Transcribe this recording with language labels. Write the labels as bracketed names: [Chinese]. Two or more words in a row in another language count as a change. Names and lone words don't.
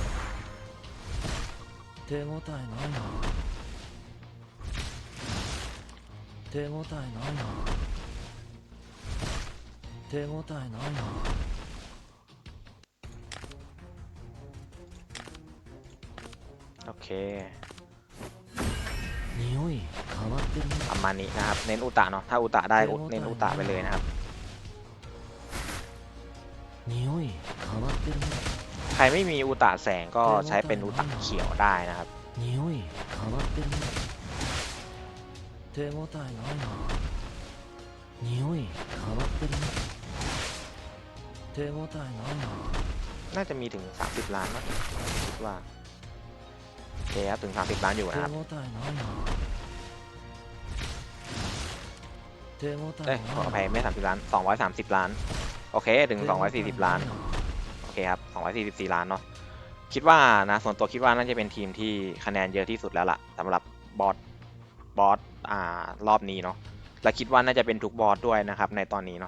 [Japanese] 手応えないな。手応えないな。手応えないな。 [Thai] โอเค [Japanese] 匂い変わってるね。 [Thai] ประมาณนี้นะครับเน้นอุตะเนาะถ้าอุตะได้เน้นอุตะไปเลยนะครับ [Japanese] 匂い変わってるね。 [Thai] ใครไม่มีอุตะแสงก็ใช้เป็นอุตะเขียวได้นะครับ [Japanese] 匂い変わってるね。手応えないな。匂い変わってるね。手応えないな。 [Thai] น่าจะมีถึง30 ล้านนะคิดว่าโอเคครับถึง30 ล้านอยู่ [Japanese] 手応え [Thai] นะครับ [Japanese] ないな。手応えない [Thai] ขออภัยไม่30 ล้าน230 ล้านโอเคถึง240 ล้านโอเคครับ244 ล้านเนาะคิดว่านะส่วนตัวคิดว่าน่าจะเป็นทีมที่คะแนนเยอะที่สุดแล้วล่ะสำหรับบอสรอบนี้เนาะและคิดว่าน่าจะเป็นทุกบอสด้วยนะครับในตอนนี้เนาะ